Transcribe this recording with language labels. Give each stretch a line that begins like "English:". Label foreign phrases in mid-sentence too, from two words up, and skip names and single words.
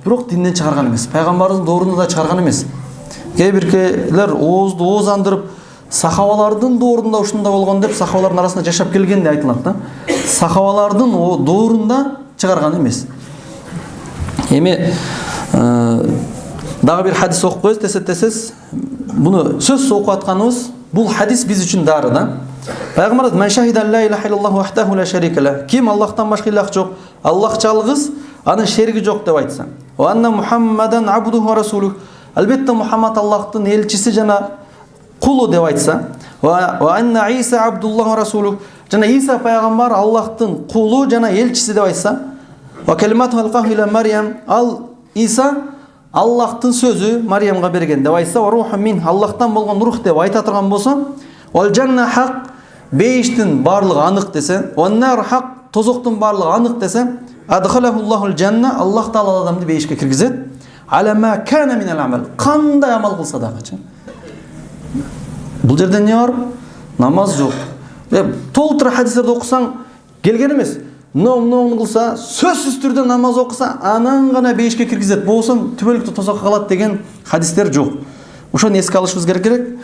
Kyrgyz: Бирок динден чыгарган эмес. Пайгамбардын доорунда да чыгарган эмес. Кээ биркелер оозду оозандырып сахабалардын доорунда ушундай болгон деп сахабалардын арасында жашап келген деп айтылат да. Сахабалардын доорунда чыгарган эмес. Эми дагы бир хадис окуп коебуз, тесет буну сөз окуп атканыбыз, бул хадис биз үчүн дары да.
Arabic: Пайгамбар "من شهد لا إله إلا الله وحده لا شريك له".
Kyrgyz: Ким Аллахтан башка илах жок, Аллах жалгыз, анын шериги жок деп айтса.
Arabic: وأن محمدا عبده ورسوله.
Kyrgyz: Албетте Мухаммад Аллахтын элчиси жана кулу деп айтса.
Arabic: وأن عيسى عبد الله ورسوله.
Kyrgyz: Жана Иса пайгамбар Аллахтын кулу жана элчиси деп айтса.
Arabic: وكلمته ألقاها إلى مريم.
Kyrgyz: Ал Иса Аллахтын сөзү Марьямга берген деп айтса,
Arabic: وروح منه,
Kyrgyz: Аллахтан болгон рух деп айта турган болсо,
Arabic: والجنة حق,
Kyrgyz: бейиштин барлыгы анык десе,
Arabic: والنار حق,
Kyrgyz: тозоктун барлыгы анык десе,
Arabic: أدخله الله الجنة,
Kyrgyz: Аллах Таала адамды бейишке киргизет.
Arabic: على ما كان من العمل,
Kyrgyz: кандай амал кылса дагычы. Бул жерде эмне бар? Намаз жок. Толтура хадистерди окусаң келген эмес. Ном кылса, сөзсүз түрдө намаз окуса, анан гана бейишке киргизет. Болсо түбөлүктү тозокко калат деген хадистер жок. Ошону эске алышыбыз керек.